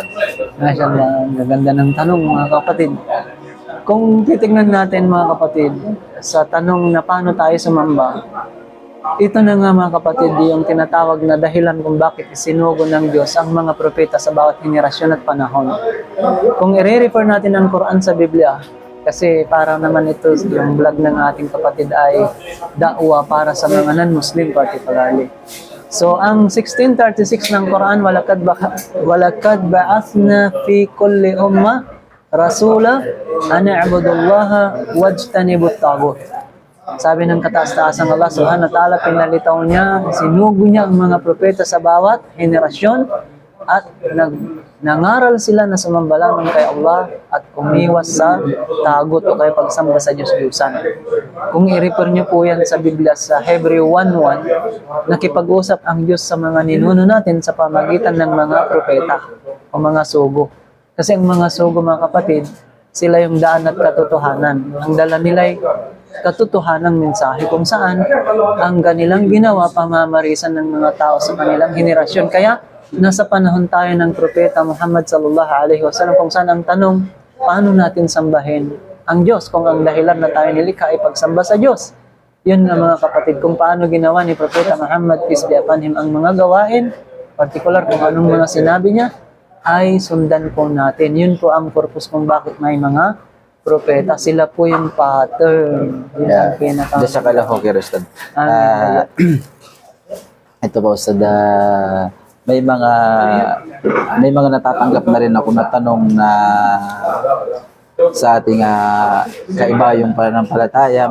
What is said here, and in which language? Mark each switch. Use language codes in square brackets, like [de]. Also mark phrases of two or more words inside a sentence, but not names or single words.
[tl] Mashallah, maganda ng tanong mga kapatid. Kung titingnan natin mga kapatid, sa tanong na paano tayo sumamba, ito na nga mga kapatid yung tinatawag na dahilan kung bakit isinugo ng Diyos ang mga propeta sa bawat henerasyon at panahon. Kung i-refer natin ang Quran sa Biblia, kasi para naman ito yung vlog ng ating kapatid ay da'wa para sa mga [en] non-Muslim particularly. [tl] So, ang 1636 ng Quran, [ar] ولقد بعثنا في كل أمة رسولا أن اعبدوا الله واجتنبوا الطاغوت. [tl] Sabi ng kataas-taasang Allah [ar] سبحانه وتعالى, [tl] pinalitaw niya, sinugo niya ang mga propeta sa bawat henerasyon at nangaral sila na sumamba lamang kay Allah at umiwas sa tagot o kay pagsamba sa Diyos-Diyusan. Kung i-refer niyo po yan sa Biblia sa Hebreo 1:1, nakipag-usap ang Diyos sa mga ninuno natin sa pamagitan ng mga propeta o mga sugo. Kasi ang mga sugo, mga kapatid, sila yung daan at katotohanan. Ang dala nila'y katotohanang mensahe kung saan ang kanilang ginawa pamamarisan ng mga tao sa kanilang henerasyon. Kaya nasa panahon tayo ng Propeta Muhammad [ar] صلى الله عليه وسلم [tl] kung saan ang tanong, paano natin sambahin ang Diyos kung ang dahilan na tayo nilikha ay pagsamba sa Diyos. Yun nga mga kapatid, kung paano ginawa ni Propeta Muhammad, [en] peace be upon him, [tl] ang mga gawain, particular kung anong mga sinabi niya, ay sundan po natin. Yun po ang purpose kung bakit may mga propeta. Sila po yung pattern. Yun ang pinaka... Dasa ka lang, okay, Ustad. Ito po, Ustad, may mga natatanggap na rin ako na tanong na sa ating kaiba yung pananampalataya.